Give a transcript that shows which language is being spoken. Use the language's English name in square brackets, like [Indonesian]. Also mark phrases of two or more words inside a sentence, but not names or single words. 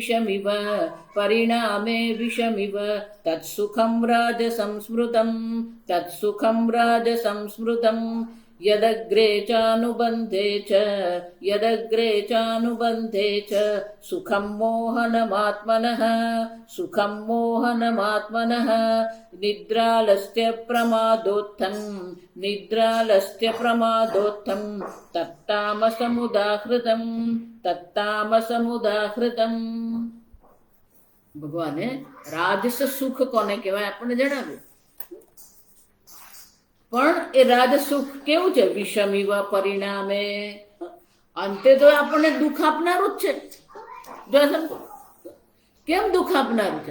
[Sanskrit] विषमिव तत्सुखं राजसंस्मृतं यदग्रे चानुबन्धे च सुखं मोहनमात्मनः निद्रालस्य प्रमादोत्थं तत्तामसमुदाहृतम्। [Gujarati] ભગવાને રાજસ સુખ કોને કહેવાય આપણને જણાવ્યું, પણ એ રાજસુખ કેવું છે? વિષમિવ પરિણામે, અંતે તો આપણને દુઃખ આપનારું જ છે. કેમ દુઃખ આપનારું છે?